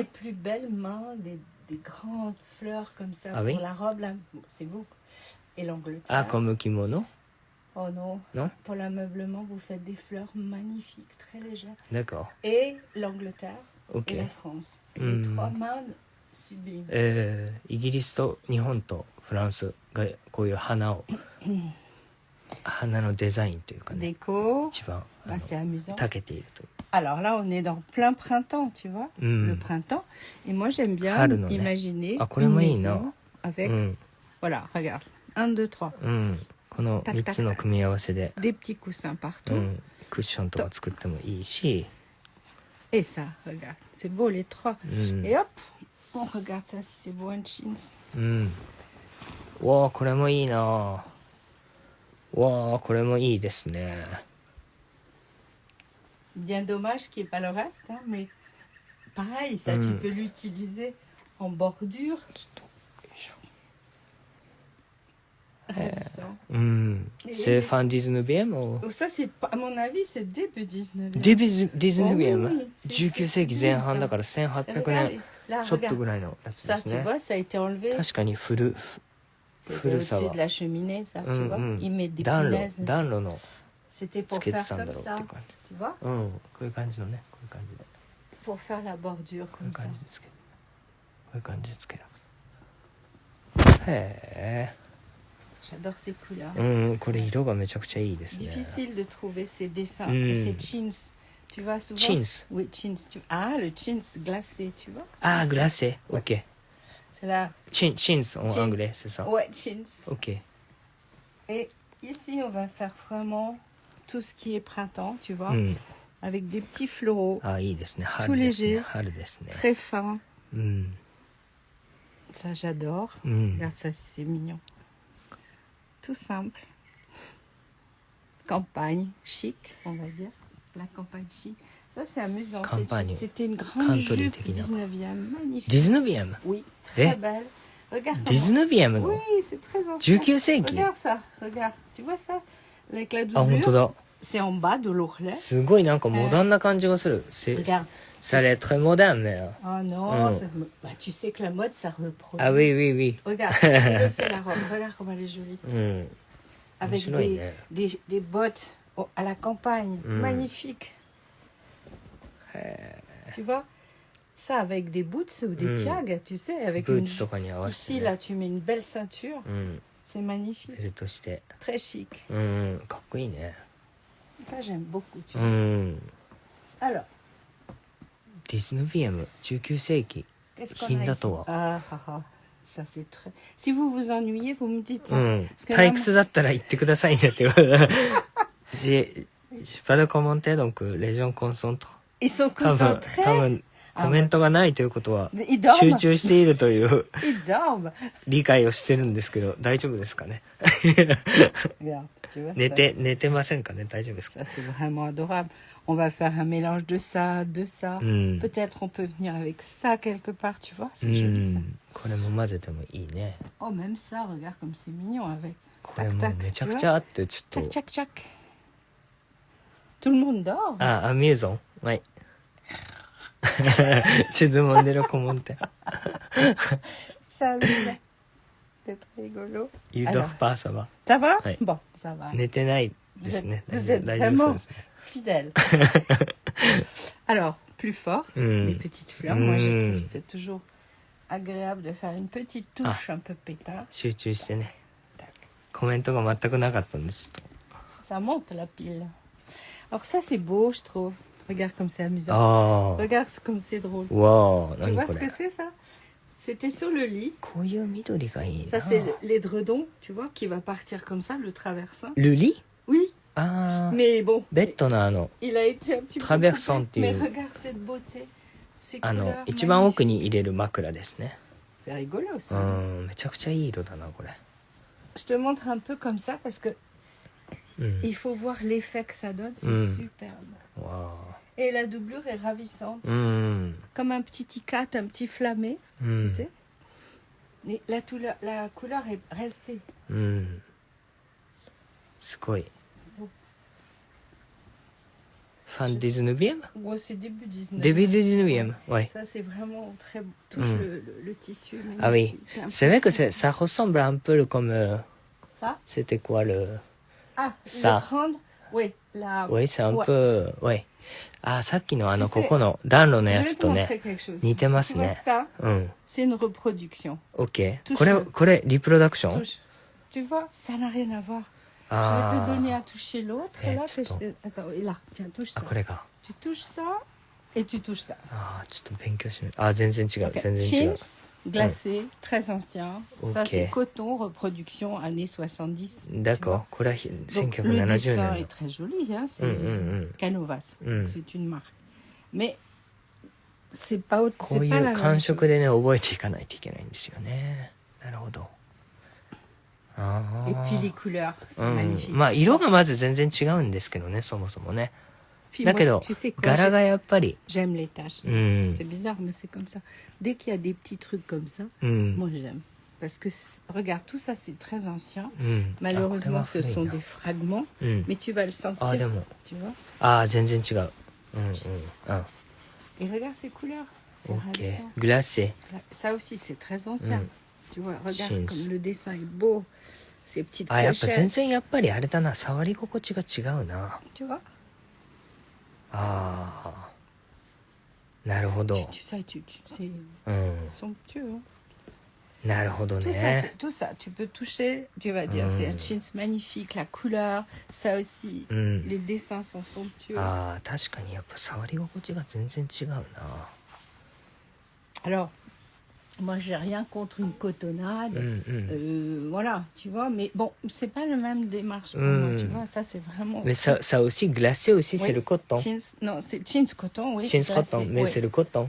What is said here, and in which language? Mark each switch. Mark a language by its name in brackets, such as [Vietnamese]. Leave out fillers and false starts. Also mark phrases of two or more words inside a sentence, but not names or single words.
[French] Les plus belles mains, des grandes fleurs comme ça pour la robe, là, c'est vous. Et l'Angleterre. Ah, comme kimono? Oh non. Non? Pour l'ameublement, vous faites des fleurs magnifiques, très légères. D'accord. Et l'Angleterre et la France. Les trois mains sublimes. [Japanese] イギリスと日本とフランスがこういう花のデザインというかね。 [French] Déco. [Japanese] 一番 [French] c'est amusant. [Japanese] 長けているという。 [French] Alors là, on est dans plein printemps, tu vois, le printemps. Et moi, j'aime bien imaginer une maison avec... Voilà, regarde. 1, 2, 3. [Japanese] この3つの組み合わせで [French] Des petits coussins partout. [Japanese] クッションとか作ってもいいし。 [French] Et ça, regarde. C'est beau, les trois. Et hop, on regarde ça si c'est beau, un jeans. [Japanese] わあ、これもいいな。わあ、これもいいですね。 [French] Bien dommage qu'il n'y ait pas le reste, hein, mais pareil, ça tu peux l'utiliser en bordure. C'est fin 19e ou Ça, c'est, à mon avis, c'est début 19e. début 19e [Japanese] 19 世紀前半だから1800年ちょっとぐらいのやつですね。 [French] Ça, tu vois, ça a été enlevé. [Japanese] 確かに古さは。 [French] au-dessus de la cheminée, ça, tu vois. Ils mettent des punaises. [Japanese] 暖炉の [French] C'était pour [Japanese] つけて [French] faire [Japanese] たんだ [French] comme [Japanese] ろうって [French] ça, [Japanese] 感じ。 [French] tu vois. [Japanese] こういう感じのね、こういう感じで。 [French] Pour faire la bordure [Japanese] こういう [French] comme ça. [Japanese] 感じでつける。こういう感じでつける。へ [French] J'adore ces couleurs. え。 [Japanese] これ色がめちゃくちゃいいですね。 [French] Difficile de trouver ces dessins. Ces chins. Tu vois souvent. Chins. Oui, chins. Ah, le chins glacé, tu vois. Ah, glacé. Ok. C'est là. Chins en anglais, c'est ça. Ouais, chins. Ok. Et ici, on va faire vraiment tout ce qui est printemps, tu vois, avec des petits floraux. [Japanese] Ah, いいですね。 [French] Tout léger. [Japanese] 春ですね。 [French] Très fin. うん。 Ça, j'adore. うん。 Regarde ça, c'est mignon. Tout simple. Campagne chic, on va dire. La campagne chic. Ça, c'est amusant. Campagne. C'était une grande [Japanese] Country [French] jupe [Japanese] 的な。 [French] 19e. Magnifique. 19e Oui, très belle. Regarde. [Japanese] 19e の [French] Oui, c'est très ancien. [Japanese] 19 世紀 [French] Regarde ça. Regarde. Tu vois ça? Avec la [Japanese] あ、本当 [French] doublure. [Japanese] だ。 [French] C'est en bas de l'ourlet. [Japanese] すごいなんかモダンな感じがする。 [French] Regarde. Ça allait être très moderne, mais... Oh non, bah, tu sais que la mode, ça reproduit. Ah oui, oui, oui. Regarde, je te fais la robe. Regarde comme elle est jolie. うん。 Avec [Japanese] 面白いね。 [French] des bottes à la campagne. Magnifique. Tu vois? Ça avec des boots ou des tiags, tu sais, avec [Japanese] ブ [French] une... [Japanese] ーツとかに合わせて [French] Ici, [Japanese] ね。 [French] là, tu mets une belle ceinture. うん。 C'est magnifique. [Japanese] ベルトして。 [French] Très chic. [Japanese] うん。かっこいいね。 [French] Ça, j'aime beaucoup. Tu う vois. ん。 Alors, [Japanese] ディズニー BM 19世紀 [French] qu'est-ce qu'on a [Japanese] 金だ [French] ici? [Japanese] とは。 [French] Ah, ah, ah. Ça, c'est très... Si vous vous ennuyez, vous me dites. う Hein. ん。 Parce que [Japanese] 退 [French] là, [Japanese] 屈だったら言ってくださいねって言われた。 [French] J'ai pas de commentaire, donc les gens concentrent. ils sont [Japanese] 多分 [French] concentrés. [Japanese] コメントがないということは [French] Ils dorment. [Japanese] 集中しているという [French] Ils dorment. [Japanese] 理解をしてるんですけど大丈夫ですかね [French] Regarde, tu vois, [Japanese] 寝てませんかね大丈夫ですか [French] ça, c'est vraiment adorable. On va faire un mélange de ça, de ça. Peut-être on peut venir avec ça quelque part, tu vois. C'est joli ça. [Japanese] これも混ぜてもいいね [French] Oh, même ça, regarde comme c'est mignon avec. [Japanese] これもうめちゃくちゃあってちょっ [French] Tchac, [Japanese] と [French] tchac, tchac. Tout le monde dort. アミューゾンはいちょっともんでるコモンテ Ça, oui, c'est très rigolo. ユードフパーサバ Ça va? Ouais. Bon, ça va. [Japanese] 寝てないですね [French] Vous êtes [Japanese] 大丈夫そう [French] vraiment [Japanese] ですね [French] fidèle. Alors, plus fort, les petites fleurs. Moi, je trouve que c'est toujours agréable de faire une petite touche un peu pétard. [Japanese] 集中してね [French] Tac. [Japanese] コメントが全くなかったんですちょっ [French] Ça monte la pile. Alors ça, c'est beau, je trouve. Regarde comme c'est [Japanese] と [French] amusant. あ Regarde comme c'est drôle. あわあ Tu [Japanese] 何 [French] vois [Japanese] こ [French] ce [Japanese] れ [French] que c'est, ça? C'était sur le lit. [Japanese] こういう緑がいいな [French] Ça, c'est l'édredon, tu vois, qui va partir comme ça, le traversin. ルリ Oui, ああ mais bon, [Japanese] ベッドの [French] il a été un petit peu Traversant, coupé. Mais tu- regarde cette beauté. Ces [Japanese] あの [French] couleurs [Japanese] 一番奥 [French] magnifiques. [Japanese] に入れる枕ですね [French] C'est rigolo, う ça. [Japanese] んめちゃくちゃいい色だなこれ [French] Je te montre un peu comme ça parce que うん il faut voir l'effet que ça donne. C'est superbe. わ Et la doublure est ravissante. あうん Comme un petit ticat, un petit flammé, う tu ん sais. Mais la couleur est restée. [Japanese] うんすごいファンディズヌビエム [French] Bon, c'est début 19. début dix-neuvième ouais Ça, c'est vraiment très... Touche le tissu. ah oui magnifique. Un c'est peu vrai que fine. ça ressemble un peu comme Ça c'était quoi le Ah, Ça. le prendre. Oui, la... oui c'est un Ouais. peu ouais [Japanese] あさっきの [French] Tu sais- [Japanese] ここの暖炉の [French] Je [Japanese] や [French] vais [Japanese] つ [French] te [Japanese] と [French] montrer [Japanese] ね [French] quelque chose. [Japanese] 似てます [French] Tu vois [Japanese] ね [French] ça, うん c'est une reproduction. OK Touche-le. [Japanese] これリプロダクション [French] Touche. Tu vois, ça n'a rien à voir. Je vais Ah. te donner à toucher l'autre. Eh, Là, c'est que je bon. te- Attends, et là, tiens, touche あ ça. [Japanese] これが [French] Tu touches ça et tu touches ça. [Japanese] あちょっと勉強しないあ全然違う [French] Ok. [Japanese] 全然違う [French] Chimps, glacé, très ancien. Ça, Ok. c'est coton, reproduction, années 70. tu vois. d'accord [Japanese] これは [French] Donc, le [Japanese] 1970 [French] dessin [Japanese] 年 [French] est très joli, hein, c'est Mm. Canovas, Mm. c'est une marque. Mais c'est pas, [Japanese] こう [French] c'est [Japanese] い [French] pas [Japanese] う [French] la même [Japanese] 感 [French] chose. [Japanese] 触でね覚えていかないといけないんですよねなるほどあ [French] Et puis les couleurs, c'est あ、うん、 magnifique. [Japanese] まあ色がまず全然違うんですけどねそもそもね [French] Puis [Japanese] だ [French] moi, [Japanese] けど [French] tu sais quoi, [Japanese] 柄がやっぱり [French] j'aime les taches. うん C'est bizarre, mais c'est comme ça. Dès qu'il y a des petits trucs comme ça, うん moi j'aime. parce que regarde, tout ça c'est très ancien. Malheureusement, ce sont des fragments, mais tu vas le sentir. Tu vois? [Japanese] Ah, 全然違う。 [French] Et regarde ces couleurs. Ok. Glacé. Ça aussi, c'est très ancien. Tu vois, regarde comme le dessin est beau. Ces petites clochettes. [Japanese] やっぱ全然やっぱりあれだな、触り心地が違うな。 [French] Tu vois? [Japanese] なるほど。 [French] c'est somptueux. Hein? [Japanese] なるほどね。 [French] Tout ça, tu peux toucher, tu vas dire, c'est un jeans magnifique, la couleur, ça aussi, les dessins sont somptueux. [Japanese] 確かにやっぱ触り心地が全然違うな。 [French] Alors, moi, j'ai rien contre une cotonnade, voilà, tu vois, mais bon, c'est pas la même démarche pour moi, tu vois, ça c'est vraiment... Mais ça aussi, glacé aussi, c'est le coton. Non, c'est jeans coton, oui. Jeans coton, mais c'est le coton.